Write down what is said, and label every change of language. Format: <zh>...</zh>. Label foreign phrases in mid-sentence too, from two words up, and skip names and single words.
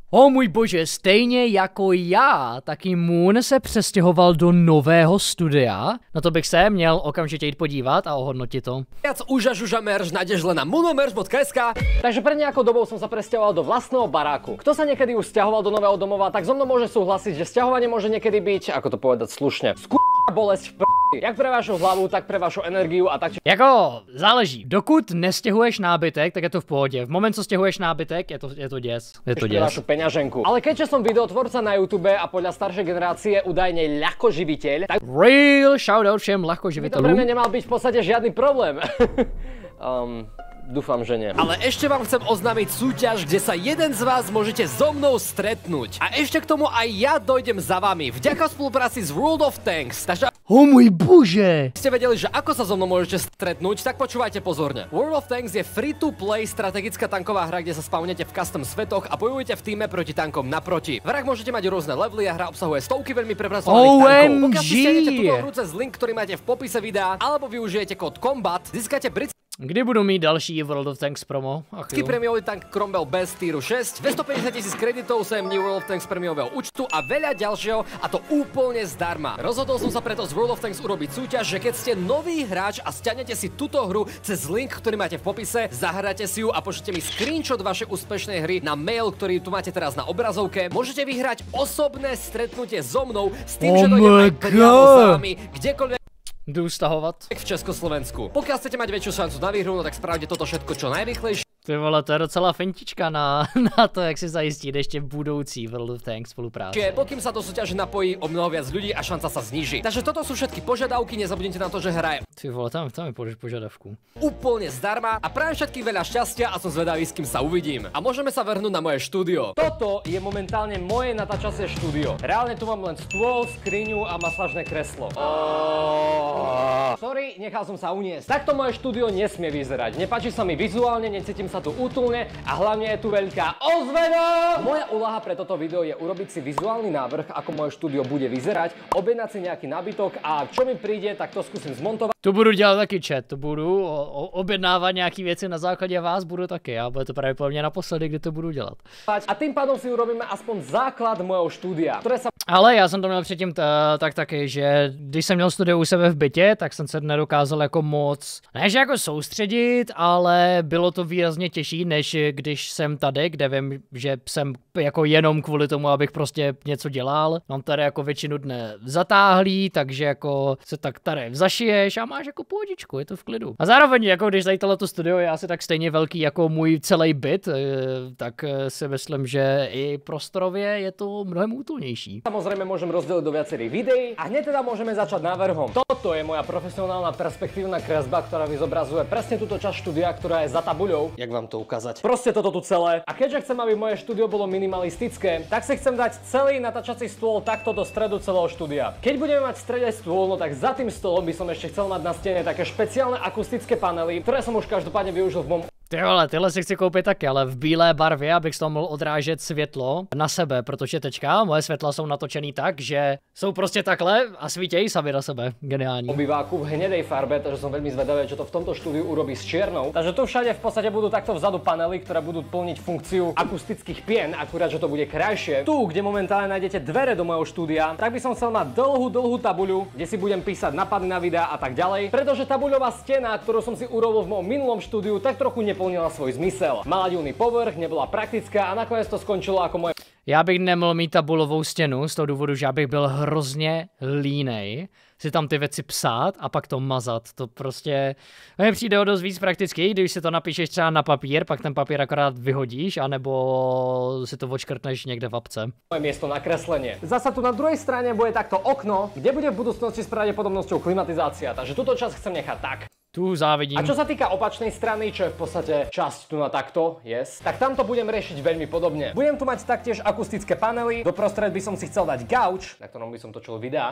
<cs>O můj bože, stejně jako já, taky Moon se přestěhoval do nového studia. Na to bych se měl okamžitě jít podívat a ohodnotit to.</cs> <sk>Viac uža merch nájdeš len na moonomerch.sk. Takže pred nejakou dobou som sa presťahoval do vlastného baráku. Kto sa niekedy už sťahoval do nového domova, tak so mnou môže súhlasiť, že sťahovanie môže niekedy byť, ako to povedať slušne, bolesť v jak pre vašu hlavu, tak pre vašu energiu a tak.</sk> <cs>Jako záleží. Dokud nestěhuješ nábytek, tak je to v pohodě. V moment, co stěhuješ nábytek, je to děs. Je to děs.</cs> <sk>Vašu peňaženku. Ale keďže som videotvorca na YouTube a podľa staršej generácie údajne ľahkoživiteľ, tak</sk> <en>real shoutout</en> <cs>všem ľahkoživiteľom.</cs> <sk>To pre mňa nemal byť v podstate žiadny problém. Dúfam, že nie. Ale ešte vám chcem oznámiť súťaž, kde sa jeden z vás môžete so mnou stretnúť. A ešte k tomu aj ja dojdem za vami. Vďaka spolupráci s World of Tanks. Takže o môj bože! Ste vedeli, že ako sa so mnou môžete stretnúť, tak počúvajte pozorne. World of Tanks je free-to-play strategická tanková hra, kde sa spawnete v custom svetoch a bojujete v týme proti tankom naproti. V hrách môžete mať rôzne levely a hra obsahuje stovky veľmi prepracovaných tankov. Pokiaľ si stiahnete túto hru cez link, ktorý máte v popise videa, alebo využijete kód COMBAT, získate britský.</sk> <cs>Kdy budu mít další World of Tanks promo?</cs> <sk>Prémiový tank Cromwell bez týru 6, 250 000 kreditov sem World of Tanks prémiového účtu a veľa ďalšieho, a to úplne zdarma. Rozhodol som sa preto z World of Tanks urobiť súťaž, že keď ste nový hráč a stiahnete si túto hru cez link, ktorý máte v popise, zahráte si ju a pošlite mi screenshot vašej úspešnej hry na mail, ktorý tu máte teraz na obrazovke, môžete vyhrať osobné stretnutie so mnou s tým, že dojdem aj priamo za vami, kdekoľvek</sk> <cs>jdu stahovat</cs> <sk>v Československu. Pokiaľ chcete mať väčšiu šancu na výhru, no tak spravte toto všetko čo najrychlejšie.</sk> <cs>Ty vole, to je docela fentička na to, jak si zajistit ještě budoucí World of Tanks spolupráci.</cs> <sk>Pokým sa do súťaže napojí o mnoho viac ľudí a šanca sa zníži. Takže toto sú všetky požiadavky, nezabudnite na to, že hrajem. Ty vole, tam je požiadavku. Úplne zdarma a prajem všetkým veľa šťastia a som zvedavý, s kým sa uvidím. A môžeme sa vrhnúť na moje štúdio. Toto je momentálne moje natáčacie štúdio. Reálne tu mám len stôl, skriňu a masážne kreslo. Sorry, nechal som sa uniesť. Takto moje štúdio nesmie vyzerať. Nepáči sa mi vizuálne, necítim sa tu útulne a hlavne je tu veľká ozvena. Moja úloha pre toto video je urobiť si vizuálny návrh, ako moje štúdio bude vyzerať, objednať si nejaký nábytok a čo mi príde, tak to skúsim zmontovať.</sk> <cs>Tu budu dělat taky chat, tu budu objednávat nějaký věci na základě vás, budu taky, a bude to pravděpodobně naposledy, kdy to budu dělat.</cs> <sk>A tým pádom si urobíme aspoň základ mojho štúdia, ktoré sa...</sk> <cs>Ale já jsem to měl předtím tak taky, že když jsem měl studio u sebe v bytě, tak jsem se nedokázal jako moc, ne že jako soustředit, ale bylo to výrazně těžší, než když jsem tady, kde vím, že jsem jako jenom kvůli tomu, abych prostě něco dělal. Mám tady jako většinu dne zatáhlý, takže jako se tak tady zašiješ a máš jako pohodičku, je to v klidu. A zároveň jako když tady tohleto studio je asi tak stejně velký jako můj celý byt, tak si myslím, že i prostorově je to mnohem útulnější.</cs> <sk>Samozrejme môžem rozdeliť do viacerých videí a hneď teda môžeme začať návrhom. Toto je moja profesionálna perspektívna kresba, ktorá vyzobrazuje presne túto časť štúdia, ktorá je za tabuľou. Jak vám to ukázať? Proste toto tu celé. A keďže chcem, aby moje štúdio bolo minimalistické, tak si chcem dať celý natáčací stôl takto do stredu celého štúdia. Keď budeme mať v strede stôl, no tak za tým stolom by som ešte chcel mať na stene také špeciálne akustické panely, ktoré som už každopádne využil v mom...</sk> <cs>Ty vole, tyhle si chci koupit taky, ale v bílé barvě, abych z toho mohl odrážet světlo na sebe, protože teďka moje světla jsou natočený tak, že jsou prostě takhle a svítějí sami na sebe. Geniální.</cs> <sk>Obýváku v hnedej farbe, takže som veľmi zvedavý, čo to v tomto štúdiu urobí s čiernou. Takže tu všade v podstate budú takto vzadu panely, ktoré budú plniť funkciu akustických pien, akurát, že to bude krajšie. Tu, kde momentálne nájdete dvere do mojho štúdia, tak by som chcel mať dlhú tabuľu, kde si budem písať napady na videa a tak ďalej, pretože tabuľová stena, ktorú som si urobil v mojom minulom štúdiu, tak trochu neplnila svoj zmysel. Mala divný povrch, nebola praktická a nakoniec to skončilo ako moje...</sk> <cs>Já bych nemohl mít tabulovou stěnu z toho důvodu, že já bych byl hrozně línej si tam ty věci psát a pak to mazat. To prostě mně přijde o dost víc prakticky, když si to napíšeš třeba na papír, pak ten papír akorát vyhodíš, anebo si to odškrtneš někde v apce.</cs> <sk>Moje miesto na kreslenie. Zasa tu na druhej strane bude takto okno, kde bude v budúcnosti s pravdepodobnosťou klimatizácia, takže túto časť chcem nechať tak. Tu závidím. A čo sa týka opačnej strany, čo je v podstate časť tu na takto, tak tamto budem riešiť veľmi podobne. Budem tu mať taktiež akustické panely, doprostred by som si chcel dať gauč, na ktorom by som točil videa.</sk>